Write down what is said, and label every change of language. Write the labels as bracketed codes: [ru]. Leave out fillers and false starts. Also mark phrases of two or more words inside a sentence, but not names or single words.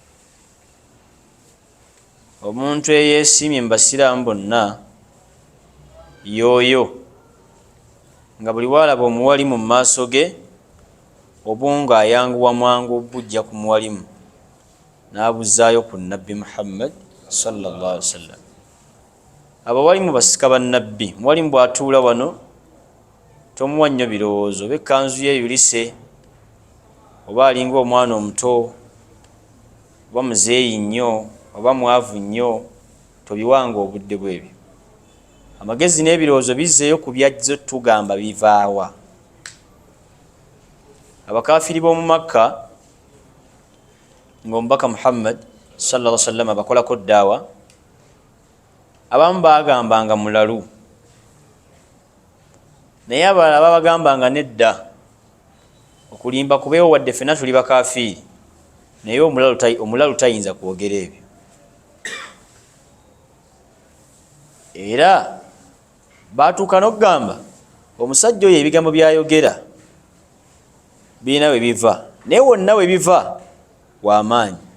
[lg] Omuntu eyeesimye mu basiraamu bonna y'oyo nga buli waalaba omuwalimu mu maaso ge obunga ayanguwa mangu obujja ku muwalimu n'abuzaayo ku nabbi Muhammad [ar] صلى الله عليه وسلم. [lg] Abawalimu basika bannabbi. Muwalimu bw'atuula wano tomuwa nnyo birowoozo, oba ekkanzu ye eyulise, oba alinga omwana omuto, oba muzeeyi nnyo, oba mwavu nnyo, tobiwanga obudde bwebyo. Amagezi n'ebirowoozo bizzeeyo ku byajjo tugamba bivaawa. Abakafiri b'omu Makka ng'omubaka Muhammad [ar] صلى الله عليه وسلم [lg] abakolako ddaawa, abamu baagambanga mulalu, naye abalala babagambanga nedda, okulimba kubeewo wadde ffenna tuli bakafiiri, naye omulalu tayinza kwogera ebyo. Era baatuuka n'okugamba omusajja oyo ebigambo by'ayogera birina we biva, naye wonna we biva w'amaanyi.